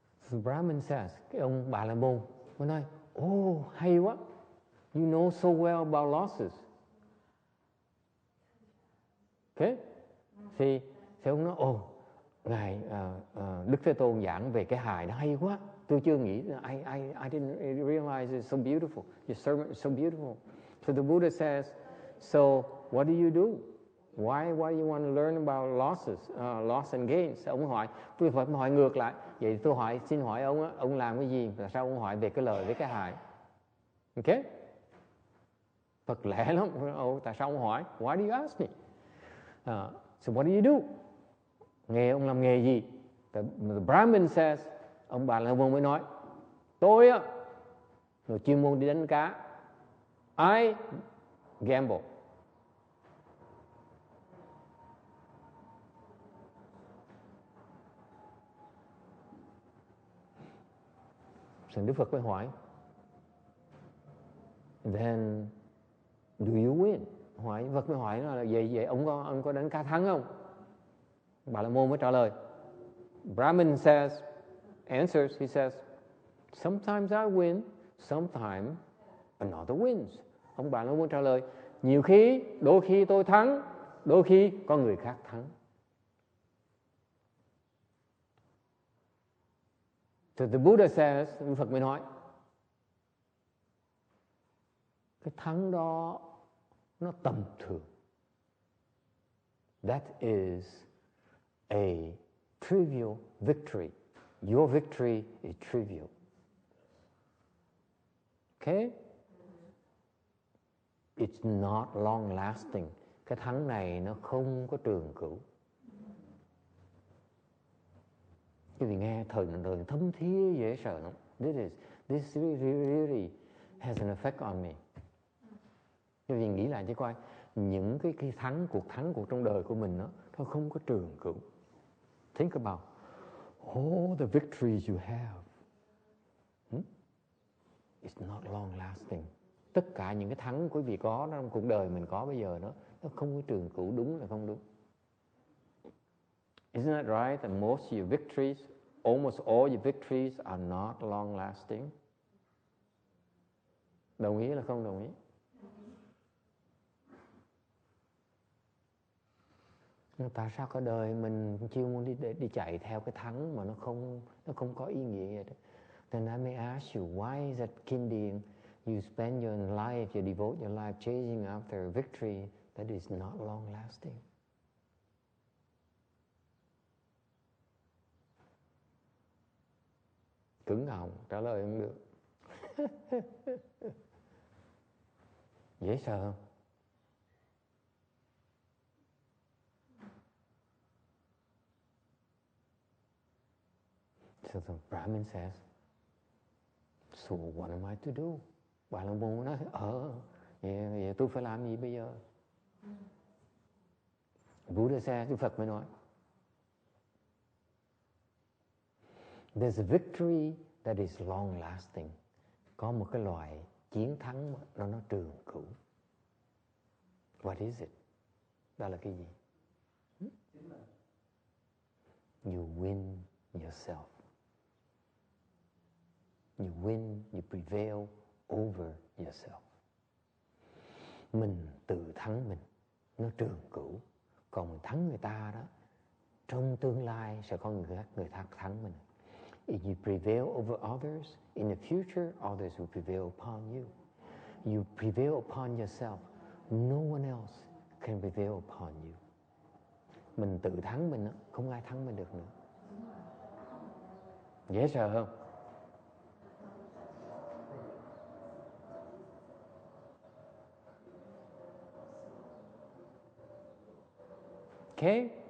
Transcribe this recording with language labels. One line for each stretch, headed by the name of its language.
English: The Brahmin says,
Vietnamese: cái ông Bà La Môn, ông nói, hay quá,
English: you know so well about losses.
Vietnamese: Okay? Thì ông nói, Ngài Đức Thế Tôn giảng về cái hài nó hay quá. Tôi chưa nghĩ,
English: I didn't realize it's so beautiful. Your sermon is so beautiful. So the Buddha says, so what do you do? Why do you want to learn about losses, loss and gains?
Vietnamese: Ông hỏi, tôi phải hỏi ngược lại. Vậy tôi xin hỏi ông làm cái gì? Tại sao ông hỏi về cái lợi với cái hại? Okay? Phật lẽ lắm. Tại sao ông hỏi?
English: Why do you ask me? So what do you do?
Vietnamese: Ông làm nghề gì?
English: The Brahmin says,
Vietnamese: ông Bà La Môn mới nói, tôi người chuyên môn đi đánh cá.
English: I gamble.
Vietnamese: Đức Phật mới hỏi,
English: then do you win?
Vietnamese: Phật mới hỏi là vậy ông có đánh cá thắng không? Bà La Môn mới trả lời.
English: Brahmin answers, he says, sometimes I win, sometimes another wins.
Vietnamese: Ông Bà La Môn trả lời, đôi khi tôi thắng, đôi khi có người khác thắng.
English: So the Buddha says,
Vietnamese: Phật mới nói, cái thắng đó nó tầm thường.
English: That is a trivial victory. Your victory is trivial. Okay? It's not long lasting.
Vietnamese: Cái thắng này nó không có trường cửu. Quý vị nghe thời thấm thía dễ sợ lắm.
English: This really has an effect on me.
Vietnamese: Quý vị nghĩ lại cho coi, những cái cuộc thắng trong đời của mình nó không có trường cửu.
English: Think about all the victories you have. It's not long lasting.
Vietnamese: Tất cả những cái thắng quý vị có trong cuộc đời mình có bây giờ nó không có trường cửu, đúng là không đúng.
English: Isn't that right? That most of your victories, almost all your victories are not long lasting.
Vietnamese: Đồng ý là không đồng ý? Tại sao cả đời mình chưa muốn đi chạy theo cái thắng mà nó không có ý nghĩa vậy đó?
English: Then I may ask you, why is that Kindian you spend your life, you devote your life chasing after a victory that is not long lasting?
Vietnamese: Cứng họng, trả lời không được. Dễ sợ không?
English: So the Brahmin says, so what am I to do?
Vietnamese: Bà La Môn nói, vậy tôi phải làm gì bây giờ?
English: Buddha says,
Vietnamese: Đức Phật mới nói,
English: there's a victory that is long lasting.
Vietnamese: Có một cái loại chiến thắng nó trường cửu.
English: What is it?
Vietnamese: Đó là cái gì?
English: You win yourself. You win, you prevail over yourself.
Vietnamese: Mình tự thắng mình, nó trường cửu. Còn mình thắng người ta đó, trong tương lai sẽ có người khác thắng mình.
English: If you prevail over others, in the future, others will prevail upon you. You prevail upon yourself. No one else can prevail upon you.
Vietnamese: Mình tự thắng mình, không ai thắng mình được nữa. Dễ sợ không?
English: Okay?